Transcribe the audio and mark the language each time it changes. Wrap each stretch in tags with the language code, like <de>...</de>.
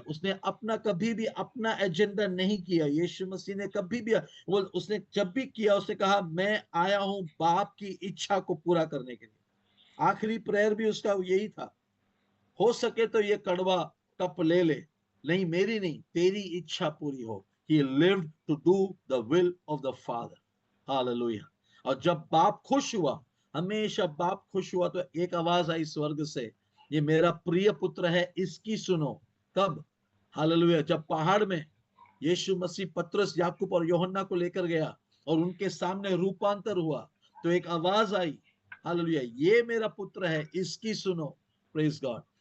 <hi>उसने अपना कभी भी अपना एजेंडा नहीं किया। यीशु मसीह ने कभी भी वो उसने जब भी किया, उसने कहा मैं आया हूं बाप की इच्छा को पूरा करने के लिए। आखिरी प्रेयर भी उसका यही था, हो सके तो ये कड़वा कप ले ले, नहीं मेरी नहीं तेरी इच्छा पूरी हो।</hi> <en>He lived to do the will of the Father. Hallelujah.</en> <hi>और जब बाप खुश हुआ, हमेशा बाप खुश हुआ, तो एक आवाज आई स्वर्ग से, ये मेरा प्रिय पुत्र है, इसकी सुनो। कब? हालेलुया। जब पहाड़ में यीशु मसीह पतरस, याकूब और यूहन्ना को लेकर गया और उनके सामने रूपांतर हुआ, तो एक आवाज आई, हालेलुया, ये मेरा पुत्र है, इसकी सुनो। Praise God.</hi>